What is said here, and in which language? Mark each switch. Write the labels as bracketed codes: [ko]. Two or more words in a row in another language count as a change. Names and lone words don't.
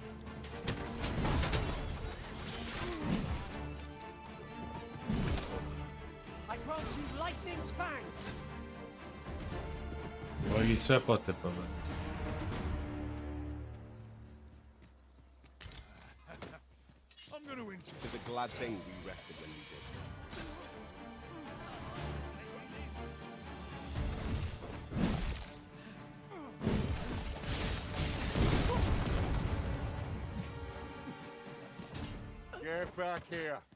[en] I grant you lightning's fangs. [sr] Ovo ih sve potepa, brate. [en] It's a glad thing we rested when we did. Get back here.